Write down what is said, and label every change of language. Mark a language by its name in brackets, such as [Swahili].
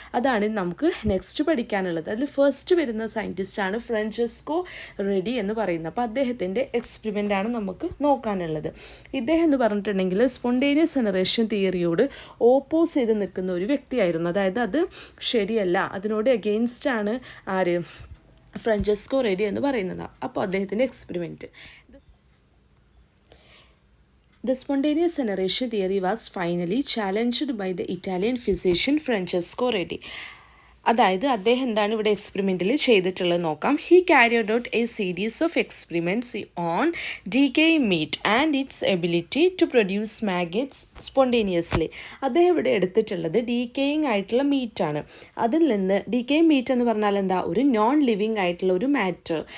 [Malayalam] അതാണ് നമുക്ക് നെക്സ്റ്റ് പഠിക്കാനുള്ളത്. അതിൽ ഫസ്റ്റ് വരുന്ന സയൻറ്റിസ്റ്റാണ് ഫ്രാൻചെസ്കോ റെഡി എന്ന് പറയുന്നത്. അപ്പോൾ അദ്ദേഹത്തിൻ്റെ എക്സ്പെരിമെൻ്റാണ് നമുക്ക് നോക്കാനുള്ളത്. ഇദ്ദേഹം എന്ന് പറഞ്ഞിട്ടുണ്ടെങ്കിൽ സ്പോണ്ടേനിയസ് ജനറേഷൻ തിയറിയോട് ഓപ്പോസ് ചെയ്ത് നിൽക്കുന്ന ഒരു വ്യക്തിയായിരുന്നു. അതായത് അത് ശരിയല്ല, അതിനോട് അഗെയിൻസ്റ്റ് ആണ് ആര്, ഫ്രാൻചെസ്കോ റെഡി എന്ന് പറയുന്നത്. അപ്പോൾ അദ്ദേഹത്തിൻ്റെ experiment [English] The spontaneous generation theory was finally challenged by the Italian physician Francesco Redi. [Malayalam] അതായത് അദ്ദേഹം എന്താണ് ഇവിടെ എക്സ്പെരിമെൻറ്റിൽ ചെയ്തിട്ടുള്ളത് നോക്കാം. [English] He carried out a series of experiments on decaying meat and its ability to produce maggots spontaneously. [Malayalam] അദ്ദേഹം ഇവിടെ എടുത്തിട്ടുള്ളത് decaying ആയിട്ടുള്ള മീറ്റാണ്. അതിൽ നിന്ന് ഡീക്കേയിങ് മീറ്റ് എന്ന് പറഞ്ഞാൽ എന്താ, ഒരു നോൺ ലിവിങ് ആയിട്ടുള്ള ഒരു മാറ്റർ.